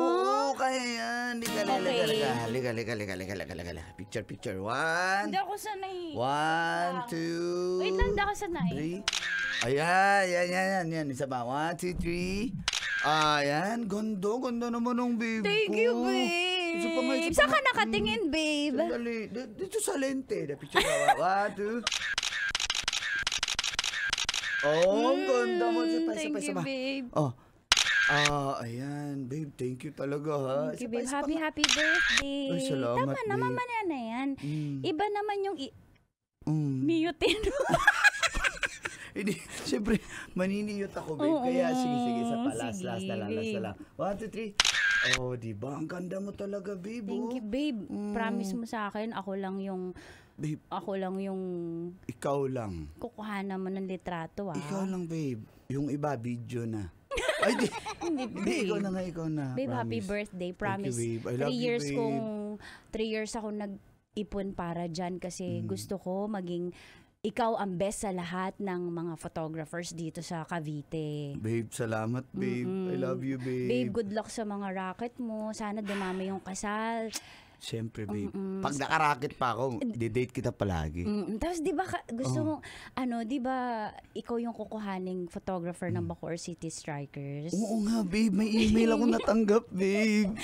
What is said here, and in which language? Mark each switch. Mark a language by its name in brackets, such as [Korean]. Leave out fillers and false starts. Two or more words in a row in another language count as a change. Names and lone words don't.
[Filipino] Oo, kaya yan. Halika, Okay. halika. Picture. 1, Hindi ako sanay. 1, 2, Wait lang, hindi ako sanay. 3. Ayan. Isa ba? 1, 2, 3. Ayan, ganda naman ng babe [English] Thank [Filipino] ko. [English] you, babe. [Filipino] Isa pa nga. Saan ka nakatingin, babe? Sandali. Dito sa lente. Picture ka. 1, 2. Oh, ang ganda mo. [English] Thank you, babe. [Filipino] Oh. Ayan. Babe, [English] thank you [Filipino] talaga, ha. [English] Thank you, [Filipino] Isa pa, [English] babe. Happy birthday. [Filipino] Ay, salamat, Tama naman babe. na yan. Iba naman yung Mm. miyutin. Hindi, siyempre, maniniyot ako, babe. Oo, Kaya, sige, sa last sige, na lang. babe. 1, 2, 3. Oh, diba? Ang ganda mo talaga, babe. [English] Thank you, babe. [Filipino] Promise mo sa akin, ako lang yung Babe, ikaw lang. kukuhanan mo ng litrato, ah. Ikaw lang, babe. Yung iba, video na. Ay, di. Hindi, ikaw na. [English] Babe, happy [Filipino] Promise. [English] birthday. Promise. Thank you, babe. I love you, babe. [Filipino] 3 years ako nag-ipon para dyan kasi gusto ko maging ikaw ang best sa lahat ng mga photographers dito sa Cavite. Babe, salamat, [English] babe. I love you, babe. [Filipino] Babe, [English] good luck [Filipino] sa mga racket mo. Sana dumami yung kasal. Siyempre, babe. Pag nakaraket pa ako, didate kita palagi. Tapos 'di ba gusto mo di ba ikaw yung kukuhaning photographer ng Bacoor City Strikers? Oo nga, babe. May email ako natanggap, babe.